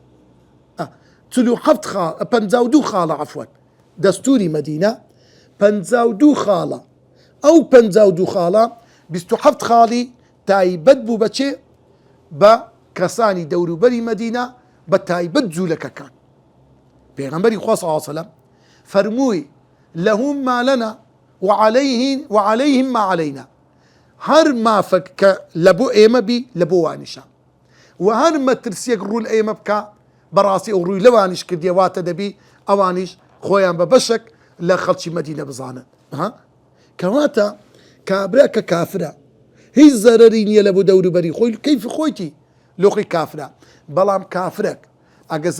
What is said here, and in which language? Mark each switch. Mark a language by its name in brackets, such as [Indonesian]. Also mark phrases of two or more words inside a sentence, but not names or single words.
[Central Kurdish] پەنجاو دوو خاڵە عەفوەن دەستوری مەدینە پەنجاو دوو خاڵە ئەو پەنجاو دوو خاڵە بیست و حەفت خاڵی تایبەت بوو بەچێ بە کەسانی دەوروبەری مەدینە بە تایبەت جوولەکەکان پێغەمبەری خوا [Arabic] صلی الله علیه وسلم [Central Kurdish] فەرمووی [Arabic] لەهم ما لەنا وعليهم ما علينا [Central Kurdish] هەر مافەک کە لە بۆ ئێمە بی لە بۆ وانیشە و هەر مەترسیەک ڕوو لە ئێمە بکە بەڕاستی ئەو ڕووی لەوانیش کردیە واتە دەبی ئەوانیش خۆیان بە بەشێک لە خەڵکی مەدینە بزانن کەواتە کابرا کە کافرە هیچ زەرەری نییە لە بۆ دەوروبەری خۆی کەیفی خۆیتی لۆخی کافرە بەڵام کافرێک ئەگە زەرەر